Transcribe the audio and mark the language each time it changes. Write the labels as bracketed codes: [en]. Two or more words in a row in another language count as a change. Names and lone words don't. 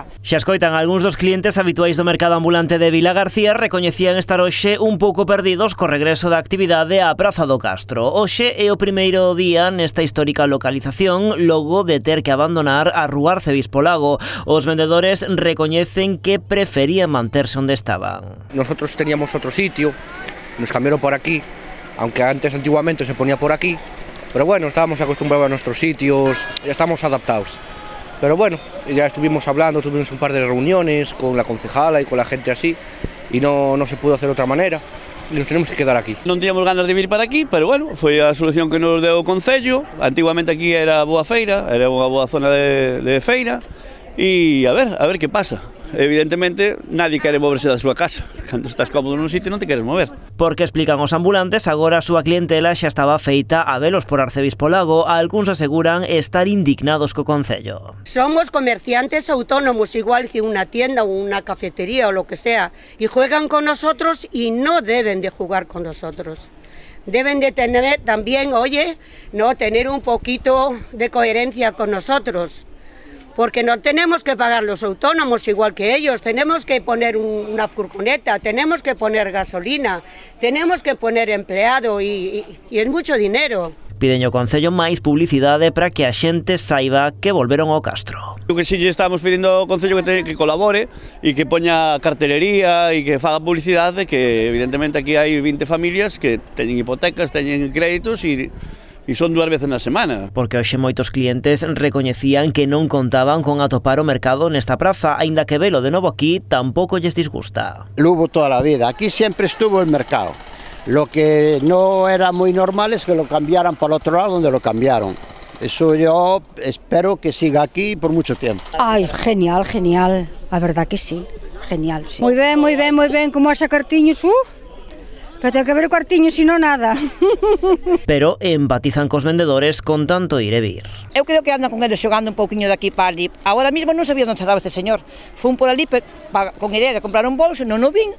[gl] Xa escoitan, algúns dos clientes habituais do mercado ambulante de Vilagarcía recoñecían estar hoxe un pouco perdidos co regreso da actividade á Praza do Castro. Hoxe é o primeiro día nesta histórica localización logo de ter que abandonar a rúa Arcebispo Lago. Os vendedores recoñecen que preferían manterse onde estaban. [es] Nosotros teníamos [gl] outro sitio, [es] nos cambiaron por aquí, aunque antes antiguamente se ponía por aquí, pero bueno, estábamos acostumbrados a nuestros sitios, ya estamos adaptados. Pero bueno, ya estuvimos hablando, tuvimos un par de reuniones con la concejala y con la gente así, y no se pudo hacer de otra manera, y nos tenemos que quedar aquí. [gl] Non tiñamos ganas de vir para aquí, pero bueno, foi a solución que nos deu o Concello. Antiguamente aquí era boa feira, era unha boa zona de feira, e a ver que pasa. Evidentemente, nadie quere moverse da súa casa. Cando estás cómodo nun sitio non te queres mover. Porque explican os ambulantes, agora a súa clientela xa estaba feita a velos por Arcebispo Lago. Algúns aseguran estar indignados co Concello. [es] Somos comerciantes autónomos, igual que una tienda o una cafetería o lo que sea, y juegan con nosotros y no deben de jugar con nosotros. Deben de tener también, tener un poquito de coherencia con nosotros. Porque no tenemos que pagar los autónomos igual que ellos, tenemos que poner una furgoneta, tenemos que poner gasolina, tenemos que poner empleado y es mucho dinero. [gl] Piden ao Concello máis publicidade para que a xente saiba que volveron ao Castro. O que si lle estamos pedindo ao Concello que colabore e que poña cartelería e que faga publicidade, que evidentemente aquí hai 20 familias que teñen hipotecas, teñen créditos e son 2 veces na semana. Porque hoxe moitos clientes recoñecían que non contaban con atopar o mercado nesta praza, aínda que velo de novo aquí tampouco lles disgusta. [es] Lo hubo toda la vida, aquí siempre estuvo el mercado. Lo que no era muy normal es que lo cambiaran para el otro lado donde lo cambiaron. Eso yo espero que siga aquí por mucho tiempo. Ay, genial, genial, a verdad que sí, genial. Sí. [gl] Muy ben, como haxa cartiños, pero ten que haber cuartiño, sino nada. Pero empatizan cos vendedores con tanto ir e vir. Eu creo que andan con eles xogando un pouquiño de aquí para ali. Agora mesmo non sabía onde estaba este señor. Fun por ali con idea de comprar un bolso, non o vin.